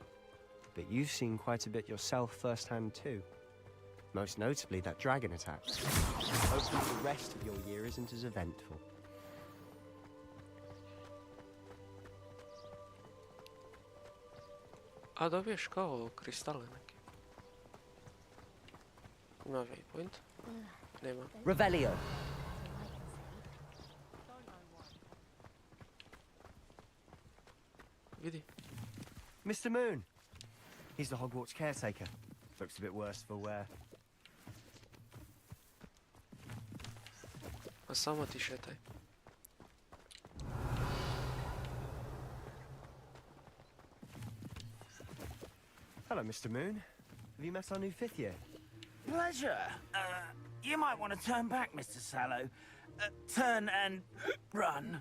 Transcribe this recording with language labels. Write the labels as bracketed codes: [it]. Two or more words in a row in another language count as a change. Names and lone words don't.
[en] But you've seen quite a bit yourself firsthand too. Most notably that dragon attack. Hopefully the rest of your year isn't as eventful. [hr] A dobiješ kao kristale neke. Ima waypoint? Nema. Revelio. Vidi. [en] Mr. Moon. He's the Hogwarts caretaker. Looks a bit worse for wear. [hr] A samo ti šetaj. [en] Hello, Mr. Moon. Have you met our new 5th year? Pleasure. You might want to turn back, Mr. Sallow. Turn and run.